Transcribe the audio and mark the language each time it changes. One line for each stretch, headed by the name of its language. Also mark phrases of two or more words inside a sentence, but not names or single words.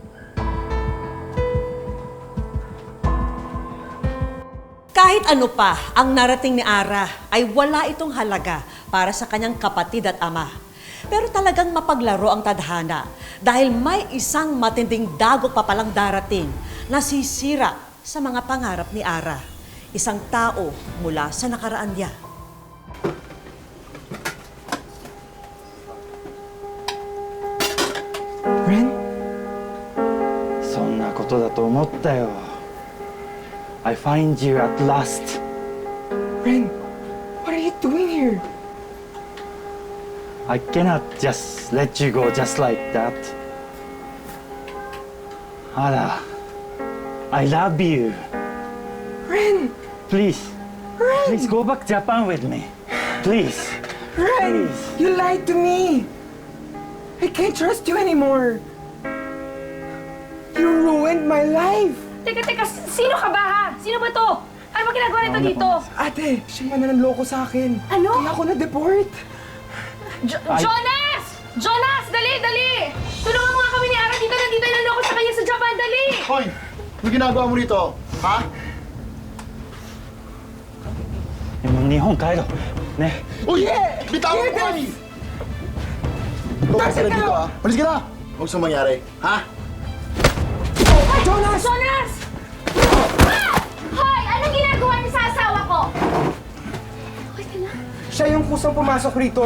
Filipino: Kahit ano pa ang narating ni Ara ay wala itong halaga para sa kanyang kapatid at ama. Pero talagang mapaglaro ang tadhana dahil may isang matinding dagok pa palang darating na sisira sa mga pangarap ni Ara. Isang tao mula sa nakaraan niya. Ren?
Japanese: そんなことだと思ったよ。
English: I find you at last. Ren, what are you doing here? I cannot just let you go just like that. Ara, I love you. Ren! Please, please go back Japan with me. Please. Ren! Please. You lied to me! I can't trust you anymore! You ruined my life!
Filipino: Teka, sino ka ba ha? Sino ba to? Ano ba ginagawa nito dito? Ate, siya man nanloko sa akin. Ano? Kaya ako na-deport. Jonas! Jonas! Dali! Tulungan mo nga kami ni Ara dito. Nandito yung naloko sa kanya sa Japan. Dali! Hoy! Ano ginagawa mo rito? Ha?
Japanese: 日本帰ろう。ね。
Filipino: Uy! Bitawan mo kami! Tumakas ka na dito, ha? Malis ka na! Huwag saan mangyari, ha? Jonas! Jonas! Hoy! Anong ginagawa niyo sa asawa ko? Siya yung kusang pumasok rito.